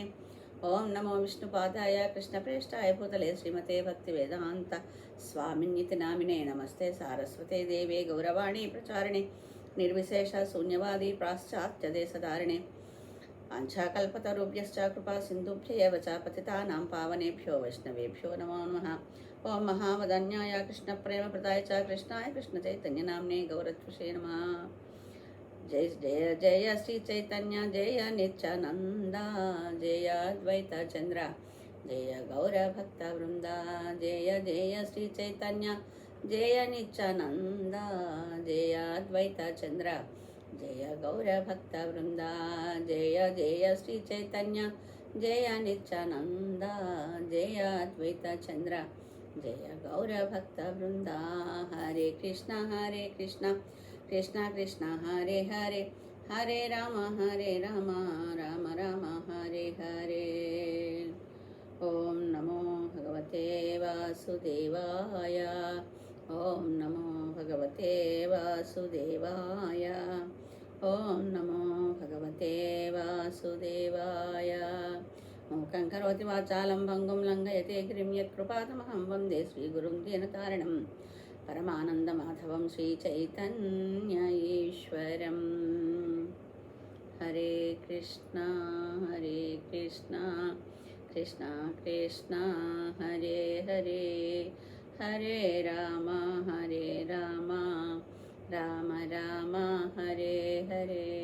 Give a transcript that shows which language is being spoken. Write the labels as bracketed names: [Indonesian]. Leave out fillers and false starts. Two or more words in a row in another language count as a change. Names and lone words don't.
[Sanskrit] ఓం నమో విష్ణుపాదాయ కృష్ణప్రేష్టాయ భూతలే శ్రీమతే భక్తి వేదాంత స్వామిన్నితి నామినే. నమస్తే సారస్వతే దేవే గౌరవాణి ప్రచారిణే నిర్విశేష శూన్యవాది పాశ్చాత్యదేశధారిణే. వాంఛాకల్పతరుభ్యశ్చ కృపా సింధుభ్యైవ చ పతితానాం పావనేభ్యో వైష్ణవేభ్యో నమో నమః. ఓం మహావదన్యాయ కృష్ణ ప్రేమ ప్రదాయ చ కృష్ణాయ కృష్ణ చైతన్య నామ్నే గౌరత్వశే నమః. జయ జయ జయ శ్రీ చైతన్య జయ నిత్యానంద జయ అద్వైత చంద్ర జయ గౌర భక్త వృంద. జయ జయ శ్రీ చైతన్య జయ నిత్యానంద జయ అద్వైత చంద్ర జయ గౌర భక్త వృంద. జయ జయ శ్రీ చైతన్య జయ నిత్యానంద జయ అద్వైత చంద్ర జయ గౌర భక్త వృంద. హరే కృష్ణ కృష్ణ కృష్ణ హరే హరే హరే రామ రామ రామ హరే హరే. ఓం నమో భగవతే వాసుదేవాయ. ఓం నమో భగవతే వాసుదేవాయ. ఓం నమో భగవతే వాసుదేవాయ. మూకం కరోతి వాచాలం భంగుం లంఘయతే గిరిం యత్కృపాతమహం వందే శ్రీగురుం దీనతారిణం పరమానందమాధవం శ్రీచైతన్య ఈశ్వరం. హరే కృష్ణ కృష్ణ కృష్ణ హరే హరే హరే రామ రామ రామ హరే హరే.